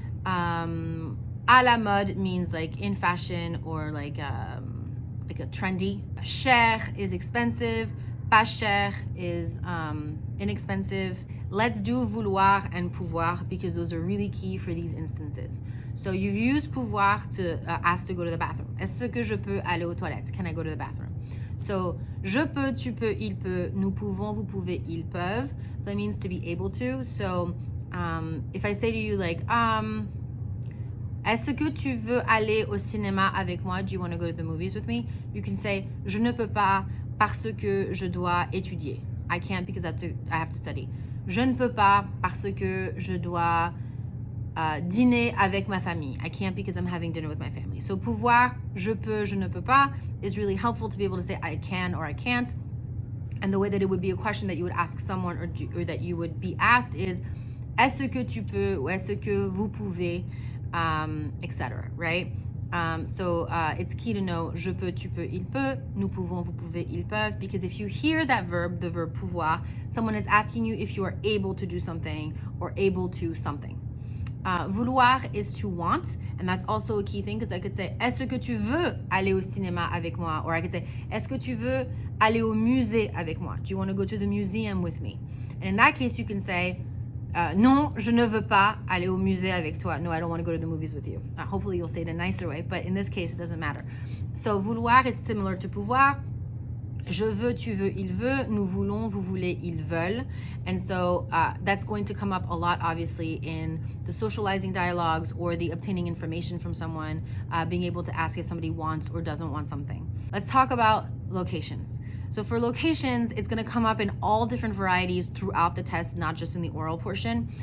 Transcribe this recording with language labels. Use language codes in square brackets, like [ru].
[en] À la mode means like in fashion or like a trendy. Cher is expensive. Pas cher is inexpensive. Let's do vouloir and pouvoir because those are really key for these instances. So you've used pouvoir to ask to go to the bathroom. [fr] Est-ce que je peux aller aux toilettes? [en] Can I go to the bathroom? [fr] So je peux, tu peux, il peut, nous pouvons, vous pouvez, ils peuvent. [en] So that means to be able to. So if I say to you like, [fr] est-ce que tu veux aller au cinéma avec moi? [en] Do you want to go to the movies with me? You can say, [fr] je ne peux pas parce que je dois étudier. [en] I can't because I have to study. [fr] Je ne peux pas parce que je dois dîner avec ma famille. [en] I can't because I'm having dinner with my family. So pouvoir, [fr] je peux, je ne peux pas [en] is really helpful to be able to say I can or I can't. And the way that it would be a question that you would ask someone or that you would be asked is [fr] est-ce que tu peux ou est-ce que vous pouvez, [en] etc. Right? So it's key to know [fr] je peux, tu peux, il peut, nous pouvons, vous pouvez, ils peuvent, [en] because if you hear that verb, the verb pouvoir, someone is asking you if you are able to do something or able to something. Vouloir is to want, and that's also a key thing because I could say [fr] est-ce que tu veux aller au cinéma avec moi, [en] or I could say [fr] est-ce que tu veux aller au musée avec moi? [en] Do you want to go to the museum with me? And in that case you can say [fr] non, je ne veux pas aller au musée avec toi. [en] No, I don't want to go to the movies with you. Hopefully you'll say it in a nicer way, but in this case it doesn't matter. So vouloir is similar to pouvoir. [fr] Je veux, tu veux, il veut, nous voulons, vous voulez, ils veulent. [en] And so that's going to come up a lot, obviously, in the socializing dialogues or the obtaining information from someone, being able to ask if somebody wants or doesn't want something. Let's talk about locations. So for locations, it's going to come up in all different varieties throughout the test, not just in the oral portion.